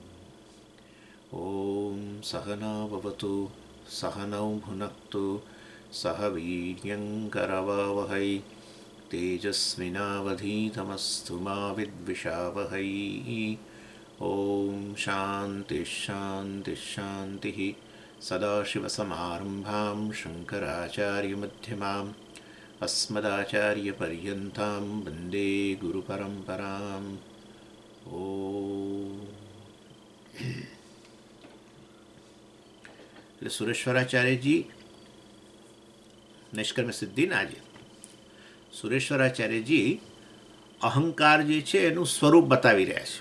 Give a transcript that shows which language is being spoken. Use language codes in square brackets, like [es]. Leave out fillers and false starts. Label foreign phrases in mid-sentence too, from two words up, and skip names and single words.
[sa] ॐ सहना भवतु सहनौ भुनक्तु सह वीर्यङ्करवावहै तेजस्विनावधीतमस्तु मा विद्विषावहै। ॐ शान्तिः शान्तिः शान्तिः। सदाशिवसमारम्भां शङ्कराचार्यमध्यमाम् अस्मदाचार्यपर्यन्तां वन्दे गुरुपरम्पराम्। [gu] એટલે સુરેશ્વરાચાર્યજી નિષ્કર્મ સિદ્ધિના આજે સુરેશ્વરાચાર્યજી અહંકાર જે છે એનું સ્વરૂપ બતાવી રહ્યા છે.